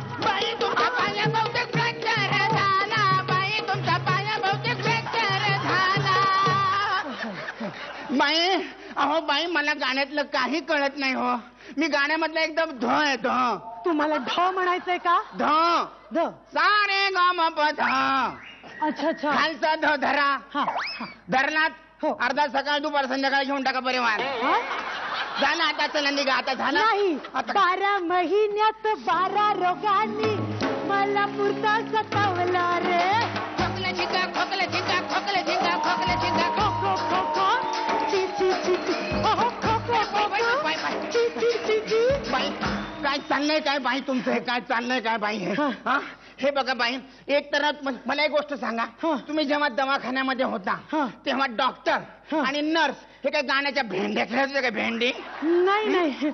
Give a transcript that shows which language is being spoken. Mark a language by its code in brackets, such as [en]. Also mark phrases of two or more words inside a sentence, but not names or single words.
[mr] बाई तुमच्या पाया बहुतेक फ्रॅक्चर झाला, बाई तुमच्या पाया बहुतेक फ्रॅक्चर झाला. बाई अहो बाई, मला गाण्यातलं काही कळत नाही हो. मी गाण्यामधला एकदम ध आहे, ध. तुम्हाला ढ म्हणायचंय का? ध ध. सारे ग म प ध. [hi] अच्छा अच्छा. [mr] खालचा ध धरा. हा. धरलात हो. अर्धा सकाळ दुपार संध्याकाळ घेऊन टाका परिवार. झालं आता, चला निघा आता. झालं नाही, आता. 12 महिन्यात 12 रोगांनी मला पुरता सतावला रे. खोकला चिंगा, खोकला चिंगा, खोकला चिंगा, खोकला चिंगा. खो खो खो खो, ची ची ची ची, ओहो खो खो खो खो, ची ची ची ची. बाई काय चाललंय काय बाई तुमचं? हे काय चाललंय काय बाई? हे हा? हे बघा बाई, एक तर मला एक गोष्ट सांगा. तुम्ही जेव्हा दवाखान्यामध्ये होता तेव्हा डॉक्टर आणि नर्स हे काय गाण्याच्या भेंड्या खेळत होते काय? भेंडी? नाही नाही